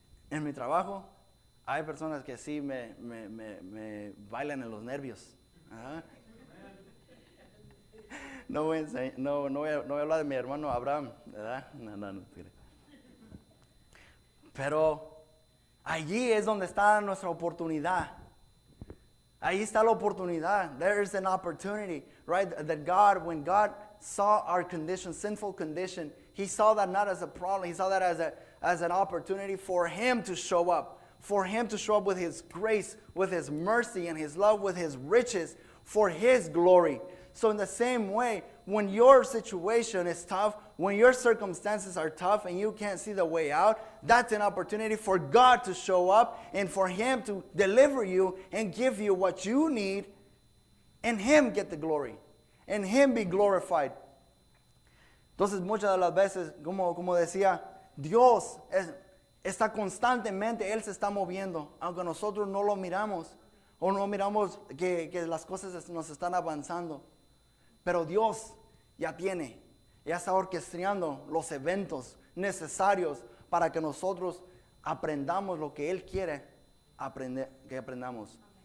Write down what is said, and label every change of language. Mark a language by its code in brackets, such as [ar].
[es] En mi trabajo hay personas que sí me bailan en los nervios. Ajá. No voy a hablar de mi hermano Abraham, ¿verdad? No. Pero allí es donde está nuestra oportunidad. Ahí está la oportunidad. [en] There is an opportunity, right? That when God saw our condition, sinful condition, He saw that not as a problem. He saw that as an opportunity for Him to show up. For Him to show up with His grace, with His mercy and His love, with His riches, for His glory. So in the same way, when your situation is tough, when your circumstances are tough and you can't see the way out, that's an opportunity for God to show up and for Him to deliver you and give you what you need and Him get the glory and Him be glorified. [es] Entonces muchas de las veces, como decía, Dios está constantemente, Él se está moviendo, aunque nosotros no lo miramos o no miramos que las cosas nos están avanzando. Pero Dios ya está orquestando los eventos necesarios para que nosotros aprendamos lo que Él quiere que aprendamos.